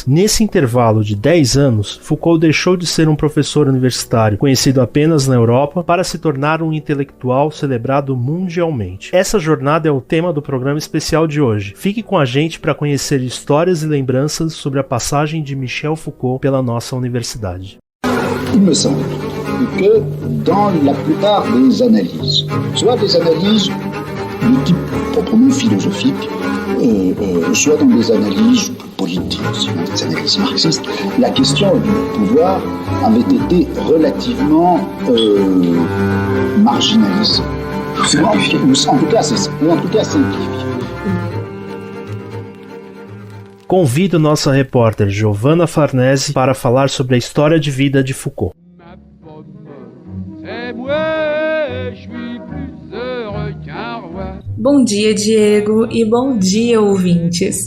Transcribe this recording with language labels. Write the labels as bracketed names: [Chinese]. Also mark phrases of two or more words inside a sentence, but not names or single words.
[Portuguese] Nesse intervalo de 10 anos, Foucault deixou de ser um professor universitário, conhecido apenas na Europa, para se tornar um intelectual celebrado mundialmente. Essa jornada é o tema do programa especial de hoje. Fique com a gente para conhecer histórias e lembranças sobre a passagem de Michel Foucault pela nossa universidade. [French] Il me semble que dans la plupart des analyses, soit des analyses de type proprement philosophique, soit dans des analyses politiques, sinon des analyses marxistes, la question du pouvoir avait été relativement marginalisée. En tout cas, simplifiée. [Portuguese] Convido nossa repórter Giovanna Farnese para falar sobre a história de vida de Foucault. Bom dia, Diego, e bom dia, ouvintes.